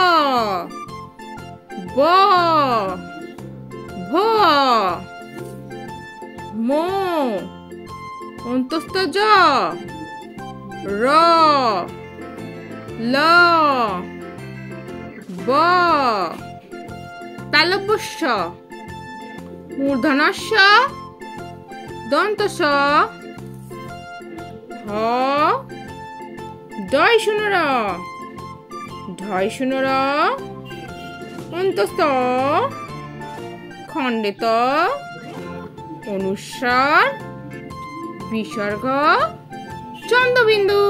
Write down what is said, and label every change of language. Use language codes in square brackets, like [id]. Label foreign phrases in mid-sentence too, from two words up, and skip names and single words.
[bn] ব, ভ, ম, অন্তস্থ জ, র, ল, ব, তালব্যস্য, মূর্ধন্যস্য, দন্তস্য, হ, ডয় শূন্য র, ঢয় শূন্য র, অন্তস্থ, খণ্ডিত, অনুস্বার, বিসর্গ, চন্দ্রবিন্দু।